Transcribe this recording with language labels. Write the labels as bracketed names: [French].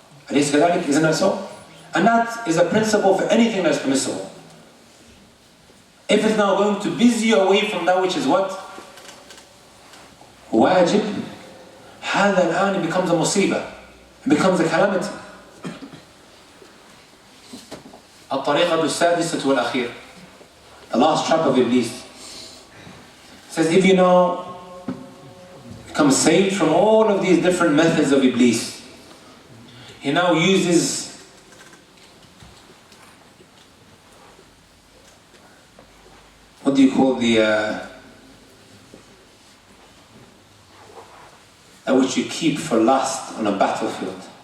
[English] Isn't that so? And that is a principle for anything that is permissible. If it's now going to busy you away from that which is what? Wajib, [Arabic] هذا الآن [English] it becomes a musibah. It becomes a calamity. [Arabic] الطريقة السادسة والأخير. [English] The last trap of Iblis. Says if you now become saved from all of these different methods of Iblis, he now uses what do you call that which you keep for last on a battlefield.